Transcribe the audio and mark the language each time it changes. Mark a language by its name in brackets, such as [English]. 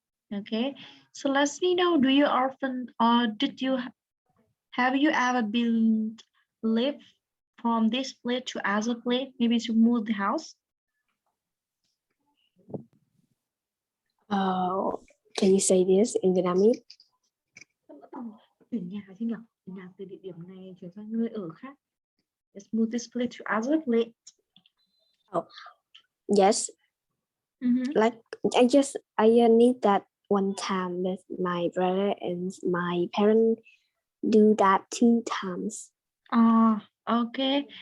[English] Okay, so let me know, do you often or have you ever been live from this place to other place, maybe to move the house? Can you say this in Vietnamese? [Vietnamese] Chuyển nhà chứ nhỉ? Chuyển nhà từ địa điểm này chuyển sang nơi ở khác. [English] Let's move this place to other place. Yes. Like I need that one time with my brother and my parents do that 2 times. Okay.